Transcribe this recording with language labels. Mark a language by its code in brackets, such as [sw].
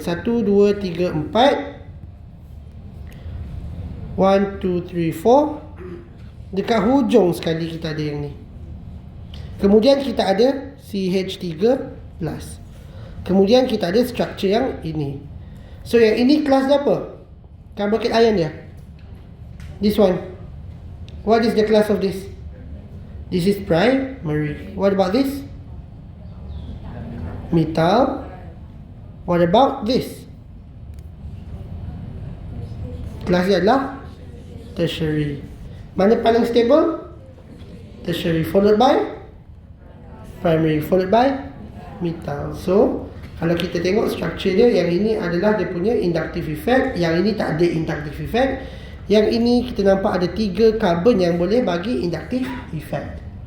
[ms] 1, 2, 3, 4. 1, 2, 3, 4. Dekat hujung sekali kita ada yang ni. Kemudian kita ada CH3+. Kemudian kita ada structure yang ini. So yang ini kelas dia apa? [en] Carboxylic ion [ms] dia. [en] This one. What is the class of this? This is primary. What about this? Methyl What about this? [ms] Kelas dia adalah tertiary. Mana paling stable? [en] Tertiary, followed by primary, followed by methyl. [ms] So kalau kita tengok struktur dia, yang ini adalah dia punya inductive effect, yang ini tak ada inductive effect. Yang ini kita nampak ada 3 carbon yang boleh bagi inductive effect.